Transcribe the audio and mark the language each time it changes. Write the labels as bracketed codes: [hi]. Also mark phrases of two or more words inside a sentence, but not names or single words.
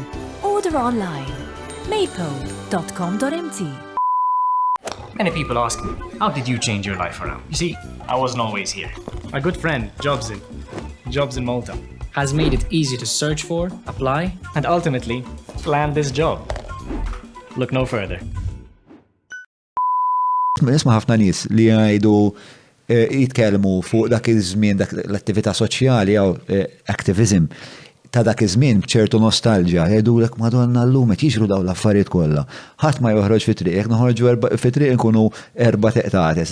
[en] Order online. maple.com.mt. Many people ask me, how did you change your life around? You see, I wasn't always here. My good friend, Jobs in Malta, has made it easy to search for, apply, and ultimately land this job. Look no further. [mt] Nisma' ħafna nies li jgħidu jitkellmu fuq dak iż-żmien dak l-attività soċjali jew activism ta' dak iż-żmien b'ċertu nostalġja, jgħidulek Madonna llum qed jiġru dawn l-affarijiet kollha. Ħadd ma joħroġ fit-triq, jekk noħorġu fit-triq inkunu erba' teqtates.